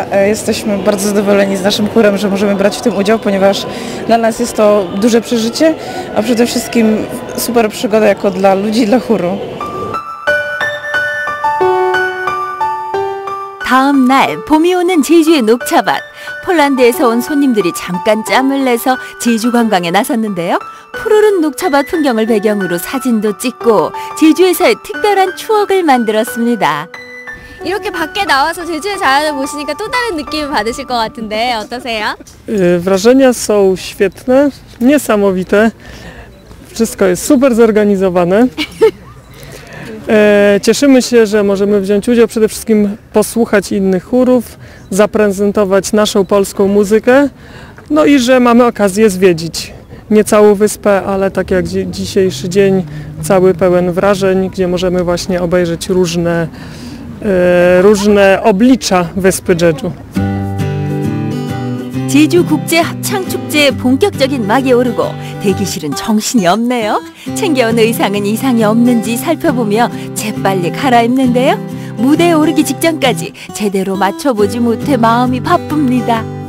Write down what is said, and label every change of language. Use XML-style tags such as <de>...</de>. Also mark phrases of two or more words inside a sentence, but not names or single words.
<pl>Jesteśmy bardzo zadowoleni z naszym chórem, że możemy brać w tym udział, ponieważ dla nas jest to duże przeżycie, a przede wszystkim super przygoda jako dla ludzi, dla chóru.</pl> <ko>다음 날 봄이 오는 제주의 녹차밭. 폴란드에서 온 손님들이 잠깐 짬을 내서 제주 관광에 나섰는데요. 푸르른 녹차밭 풍경을 배경으로 사진도 찍고 제주에서의 특별한 추억을 만들었습니다. 이렇게 밖에 나와서 제주의 자연을 보시니까 또 다른 느낌을 받으실 것 같은데 어떠세요?</ko> <pl>Wrażenia są świetne, niesamowite. Wszystko jest super zorganizowane. Cieszymy się, że możemy wziąć udział, przede wszystkim posłuchać innych chórów, zaprezentować naszą polską muzykę, no i że mamy okazję zwiedzić nie całą wyspę, ale tak jak dzisiejszy dzień, cały pełen wrażeń, gdzie możemy właśnie obejrzeć różne oblicza wyspy Jeju.</pl> <ko>제주 국제 합창 축제의 본격적인 막이 오르고 대기실은 정신이 없네요. 챙겨온 의상은 이상이 없는지 살펴보며 재빨리 갈아입는데요. 무대에 오르기 직전까지 제대로 맞춰보지 못해 마음이 바쁩니다.</ko>